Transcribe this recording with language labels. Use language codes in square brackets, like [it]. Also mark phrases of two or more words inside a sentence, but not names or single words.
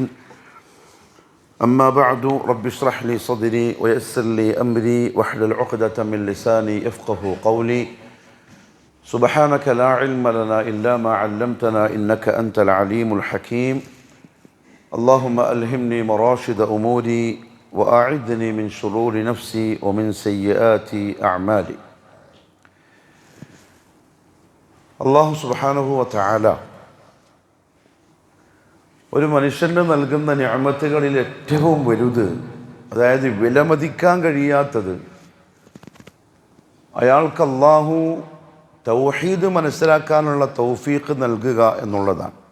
[ar] أما بعد، رب اشرح لي صدري ويسر لي أمري واحلل عقدة من لساني يفقه قولي. سبحانك لا علم لنا إلا ما علمتنا إنك أنت العليم الحكيم. اللهم ألهمني مراشد أموري وأعذني من شرور نفسي ومن سيئات أعمالي. [ml] അള്ളാഹു [ar] سبحانه وتعالى [ml] ഒരു മനുഷ്യന് നൽകുന്ന നിഅമത്തുകളിൽ ഏറ്റവും വലുത്, അതായത് വിലമതിക്കാൻ കഴിയാത്തത്, അയാൾക്ക് അള്ളാഹു തൗഹീദ് മനസ്സിലാക്കാനുള്ള തൗഫീഖ് നൽകുക എന്നുള്ളതാണ്.